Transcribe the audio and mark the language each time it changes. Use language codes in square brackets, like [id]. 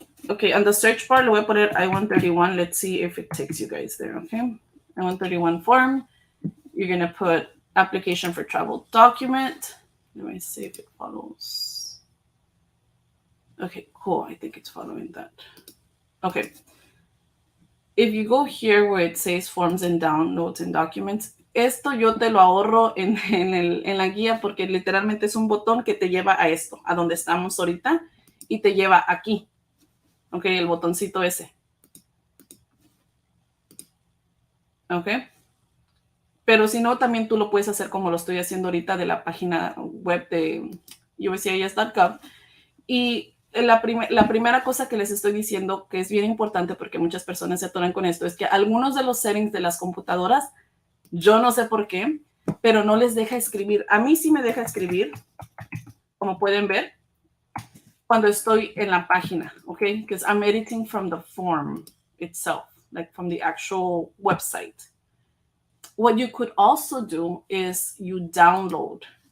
[en] Okay, on the search bar, [es] le voy a poner [en] I-131. Let's see if it takes you guys there, okay? I-131 form. You're going to put application for travel document. Let me see if it follows. Okay, cool. I think it's following that. Okay. If you go here where it says forms and downloads and documents, [es] esto yo te lo ahorro en la guía porque literalmente es un botón que te lleva a esto, a donde estamos ahorita, y te lleva aquí. Ok, el botoncito ese. Ok. Pero si no, también tú lo puedes hacer como lo estoy haciendo ahorita de la página web de uscis.gov. Y la primera cosa que les estoy diciendo, que es bien importante porque muchas personas se atoran con esto, es que algunos de los settings de las computadoras, yo no sé por qué, pero no les deja escribir. A mí sí me deja escribir, como pueden ver, cuando estoy en la página, ¿ok? [en] Because I'm editing from the form itself, like from the actual website. What you could also do is you download.